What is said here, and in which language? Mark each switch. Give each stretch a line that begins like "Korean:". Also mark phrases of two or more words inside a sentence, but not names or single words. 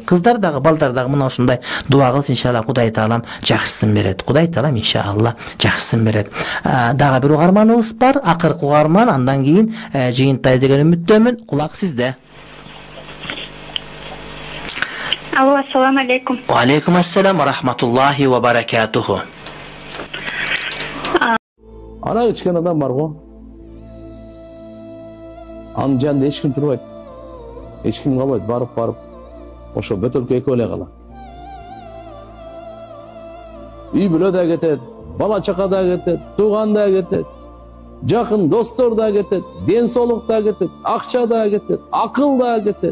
Kyrgyz: Кыздар дагы, балдар дагы мына ушундай дуа кылсын, иншалла Кудай Таалам жакшысын берет. Кудай Таалам иншалла жакшысын берет. Дагы бир угарманыбыз бар, акыркы угарман, андан кийин жыйынтайбыз деген үмүттөмүн. Кулак сизде. Алло,
Arabic: السلام عليكم. وعليكم السلام ورحمة الله وبركاته.
Kyrgyz: Ана кичкене адам бар го. Анын жанында эч ким турбайт. Эч ким калбайт, барып ошо бөтөлкө экөө эле калат. Үй бүлө да кетет, бала чака да кетет, тууган да кетет, жакын достор да кетет, ден соолук да кетет, акча да кетет, акыл да кетет.